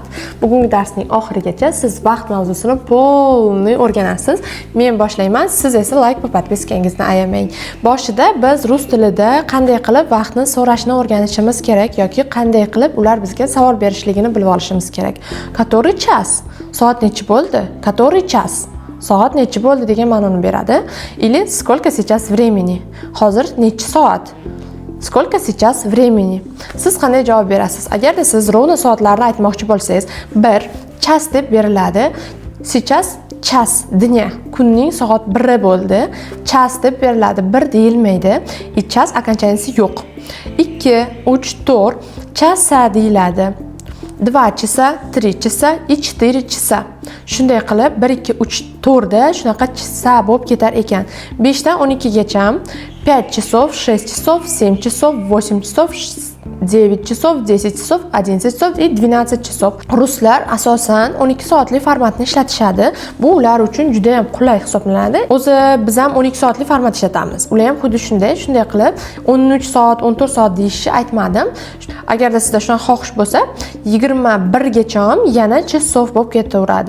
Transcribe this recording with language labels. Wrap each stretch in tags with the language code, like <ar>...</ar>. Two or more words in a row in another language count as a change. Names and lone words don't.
<uz>Bugungi darsning oxirigacha siz vaqt mavzusini polniy o'rganasiz. Men boshlayman, siz esa like va podpiskangizni ayamang. Boshida biz rus tilida qanday qilib vaqtni so'rashni o'rganishimiz kerak yoki qanday qilib ular bizga savol berishligini bilib olishimiz kerak.</uz> <ru>Который час?</ru> <uz>Soat nechi bo'ldi?</uz> <ru>Который час?</ru> <uz>Soat nechi bo'ldi degan ma'noni beradi.</uz> <ru>Или сколько сейчас времени?</ru> <uz>Hozir nechi soat?</uz> <ru>Сколько сейчас времени?</ru> <uz>Siz qanday javob berasiz? Agarda siz ровно soatlarni aytmoqchi bo'lsangiz, 1 час deb beriladi.</uz> <ru>Сейчас час dня,</ru> <uz>kunning soat 1 bo'ldi. Час deb beriladi, 1 deyilmaydi.</uz> <ru>Час окончанияsi yo'q.</ru> <uz>2, 3, 4 часа deyiladi.</uz> <ru>2 часа, 3 часа и 4 часа.</ru> <uz>Shunday qilib 1 2 3 4 da shunaqa chisa bo'lib ketar ekan. 5 dan 12 gacha</uz> <ru>5 часов, 6 часов, 7 часов, 8 часов, 9 часов, 10 часов, 11 часов и 12 часов.</ru> <uz>Ruslar asosan 12 soatli formatni ishlatishadi. Bu ular uchun juda ham qulay hisoblanadi. O'zi biz ham 12 soatli format ishlatamiz. Ular ham xuddi shunday qilib 13 soat, 14 soat deyishni aytmadim. Agarda sizda shunday xohish bo'lsa, 21 gacha ham yana часов bo'lib ketaveradi.</uz>